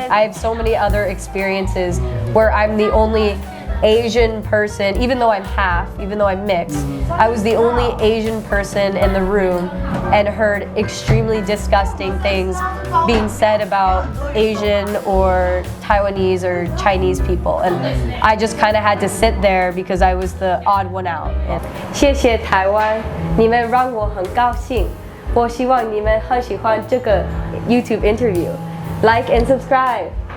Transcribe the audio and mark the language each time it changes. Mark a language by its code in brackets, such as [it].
[en] I have so many other experiences where I'm the only Asian person, even though I'm half, even though I'm mixed, I was the only Asian person in the room and heard extremely disgusting things being said about Asian or Taiwanese or Chinese people. And I just kind of had to sit there because I was the odd one out. [zh] 谢谢台湾，你们让我很高兴。我希望你们很喜欢这个 [en] YouTube interview. Like and subscribe.